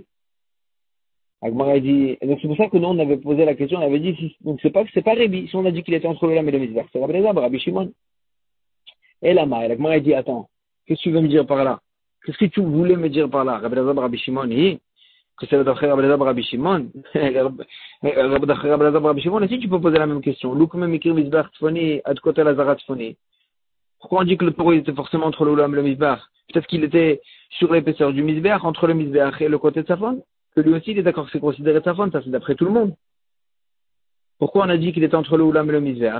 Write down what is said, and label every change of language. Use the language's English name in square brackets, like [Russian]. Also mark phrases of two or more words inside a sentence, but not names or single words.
[French] Agmara a dit, et donc c'est pour ça que nous on avait posé la question, on avait dit, donc c'est pas Rabbi, si on a dit qu'il était entre le Oulam et le Misber, c'est Rabbi Elazar, Rabbi Shimon. Et Lama, et Agmara a dit, attends, qu'est-ce que tu veux me dire par là? Qu'est-ce que tu voulais me dire par là? Rabbi Elazar, Rabbi Shimon, que c'est d'après Rabbi Elazar Rabbi Shimon. D'après Rabbi Elazar Rabbi Shimon, aussi tu peux poser la même question. Pourquoi on dit que le taureau était forcément entre le Oulam et le Misbar? Peut-être qu'il était sur l'épaisseur du Misbar, entre le Misbar et le côté de Safon. Que lui aussi il est d'accord que c'est considéré Safon, ça c'est d'après tout le monde. Pourquoi on a dit qu'il était entre le Oulam et le Misber?